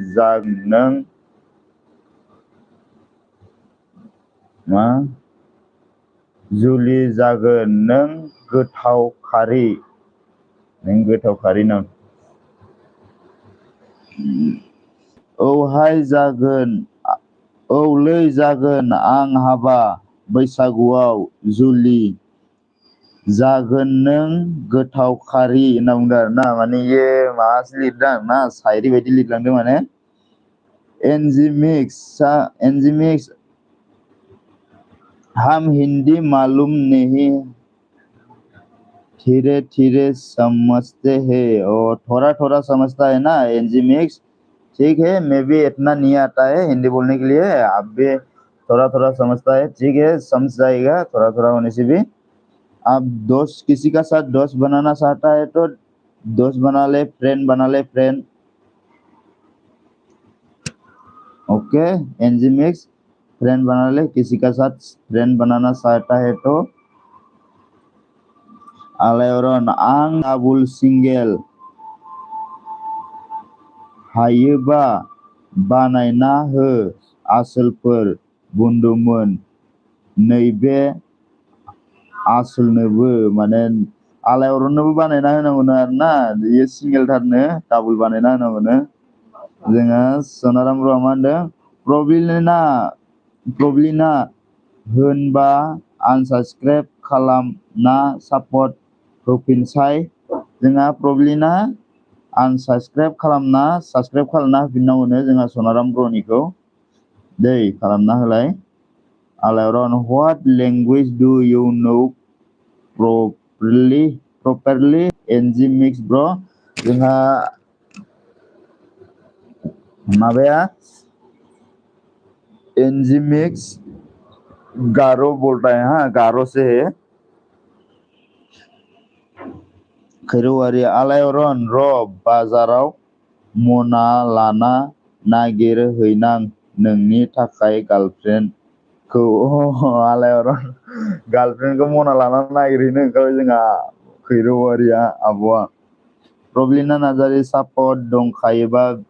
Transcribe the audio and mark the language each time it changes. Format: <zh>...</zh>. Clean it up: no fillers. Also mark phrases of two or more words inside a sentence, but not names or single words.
<brx>जागोन नों गोथाव खारि नों औहाय औलै जागोन आं हाबा बैसागुआव जुलि जागोन नों गोथाव खारि होनना बुंदों आरोना माने इयो माबासो लिरदों आरोना शायरि बायदि लिरलांदों माने एनजी मिक्स</brx> <hi>हम हिंदी मालूम नहीं धीरे धीरे समझते हैं और थोड़ा थोड़ा समझता है ना एनजी मिक्स ठीक है मैं भी इतना नहीं आता है हिंदी बोलने के लिए आप भी थोड़ा थोड़ा समझता है ठीक है समझ जाएगा थोड़ा थोड़ा होने से भी आप दोस्त किसी का साथ दोस्त बनाना चाहता है तो दोस्त बना ले फ्रेंड ओके एनजी मिक्स फ्रेंड बना ले किसी का साथ फ्रेंड बनाना चाहता है तो Alayron</hi> <brx>आं डाबल सिंगेल हायोबा बानायना हो आसोलफोर बुंदोंमोन नैबे आसोलनोबो माने आलायरननोबो बानायना होनांगौनो आरोना बेयो सिंगेलथारनो डाबल बानायना होनांगौनो जोङो सनाराम ब्र'आ मा होनदों प्रब्लिना होनबा आनसाबस्क्राइब खालामना सापर्ट होफिनसाय जोंहा प्रब्लिना आनसाबस्क्राइब खालामना साबस्क्राइब खालामना होफिननांगौनो जोंहा सनाराम ब्र'निखौ दै खालामना होलाय Alayron</brx> <en>what language do you know properly NG mix bro</en> <brx>जोंहा माबाया</brx> <hi>NG mix गारो बोल रहा है हाँ गारो से है</hi> <brx>खैरौवारि आलायरन र बाजाराव मना लाना नागिरहैनां नोंनि थाखाय गार्लफ्रेन्डखौ आलायरन गार्लफ्रेन्डखौ मना लाना नागिरहैनो ओंखारबाय जोंहा खैरौवारिया आब'आ प्रब्लिना नार्जारि सापर्ट दंखायोबा</brx>